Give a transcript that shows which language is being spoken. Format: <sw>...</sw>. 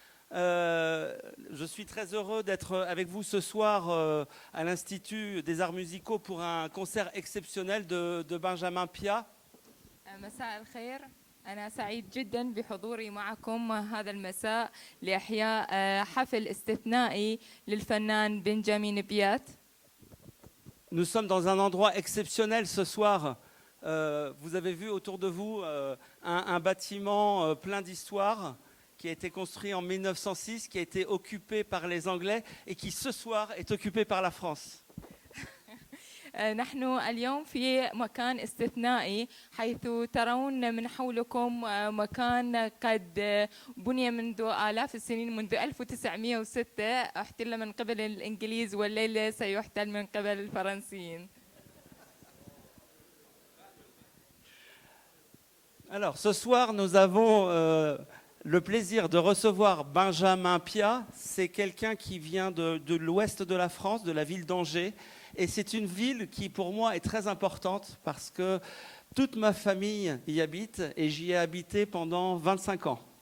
<fr>Je suis très heureux d'être avec vous ce soir à l'Institut des Arts Musicaux pour un concert exceptionnel de Benjamin Pia.</fr> <ar>مساء الخير، أنا سعيد جدا بحضوري معكم هذا المساء لإحياء حفل استثنائي للفنان بنجامين بيات.</ar> <fr>Nous sommes dans un endroit exceptionnel ce soir. Vous avez vu autour de vous un bâtiment plein d'histoire qui a été construit en 1906, qui a été occupé par les Anglais et qui ce soir est occupé par la France.</fr> <ar>نحن اليوم في مكان استثنائي حيث ترون من حولكم مكان قد بني منذ آلاف السنين، منذ 1906 احتل من قبل الإنجليز، والليلة سيحتل من قبل الفرنسيين.</ar> <fr>Alors ce soir nous avons le plaisir de recevoir Benjamin Pia. C'est quelqu'un qui vient de l'ouest de la France, de la ville d'Angers. Et c'est une ville qui, pour moi, est très importante parce que toute ma famille y habite et j'y ai habité pendant 25 ans.</fr>